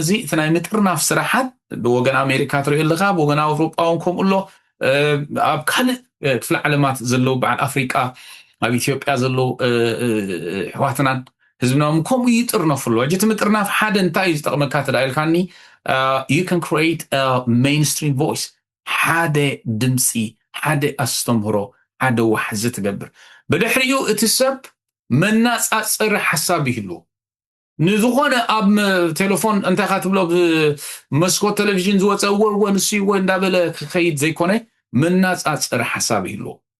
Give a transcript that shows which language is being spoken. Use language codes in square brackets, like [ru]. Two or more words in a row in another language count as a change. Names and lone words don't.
[ti] እዚ እቲ ናይ ምጥርናፍ ስራሓት ብወገን ኣሜሪካ ትሪኦ ኣለኻ ብወገን ኣውሮጳውን ከምኡሎ ኣብ ካልእ ክፍለ ዓለማት ዘለዉ በዓል ኣፍሪቃ ኣብ ኢትዮጵያ ዘለዉ ኣሕዋትናን ህዝብናም ከምኡ ይጥርነፉ ኣለዎ ሕጂ እቲ ምጥርናፍ ሓደ እንታይ እዩ ዝጠቕመካ ተዳኢልካኒ [en] you can create a mainstream voice [ti] ሓደ ድምፂ ሓደ ኣስተምህሮ ሓደ ዋሕዚ ትገብር ብድሕሪኡ እቲ ሰብ መናፃፅሪ ሓሳብ ይህልዎ ንዝኾነ ኣብ ቴሌፎን እንታይ ካ ትብሎ ብመስኮት ቴሌቭዥን ዝወፀ ወ ንስይዎ እንዳበለ ክኸይድ ዘይኮነ መናፃፅሪ ሓሳብ ይህልዎ